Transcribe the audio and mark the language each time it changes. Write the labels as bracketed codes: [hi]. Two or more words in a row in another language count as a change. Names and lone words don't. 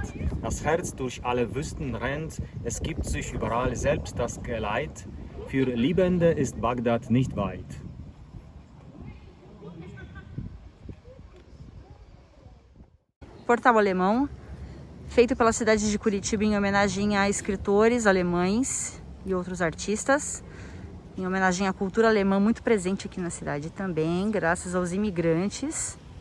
[de] Das Herz durch alle Wüsten rennt, es gibt sich überall selbst das Geleit. Für Liebende ist Bagdad nicht weit. [pt] Portal Alemão, feito pela cidade de Curitiba em homenagem a escritores alemães e outros artistas. Em homenagem à cultura alemã muito presente aqui na cidade também, graças aos imigrantes.